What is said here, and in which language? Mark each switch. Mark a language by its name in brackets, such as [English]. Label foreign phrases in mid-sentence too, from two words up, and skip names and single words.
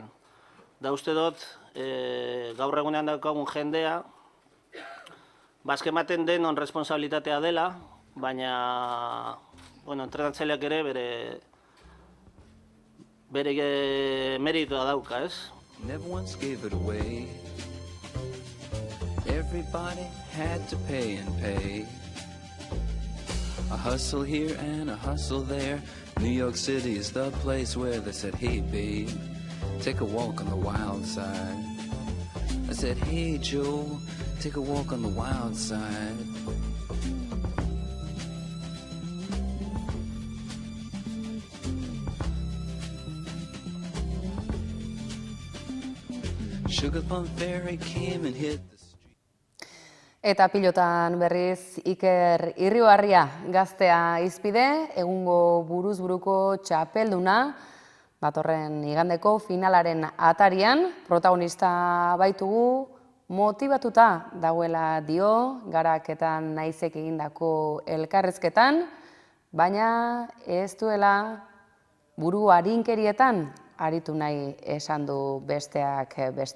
[Basque] Da uste dut, gaur egunean daukagun jendea, ematen denon responsabilitatea dela, baina entrenatzaileak ere bere meritua dauka, ez? [English] Never once gave it away. Everybody had to pay and pay. A hustle here and a hustle there. New York City is the place where they said, hey babe, take a walk on the wild side. I said, hey Joe, take a walk on the wild side. Sugar Plum Fairy came and hit the street. [Basque] Eta pilotan berriz Iker Irribarria gaztea izpide, egungo buruz buruko txapelduna, datorren igandeko finalaren atarian, protagonista baitugu, motibatuta dagoela dio, garaketan naizek egindako elkarrezketan, baina ez duela buru arinkerietan aritu nahi esan du besteak beste.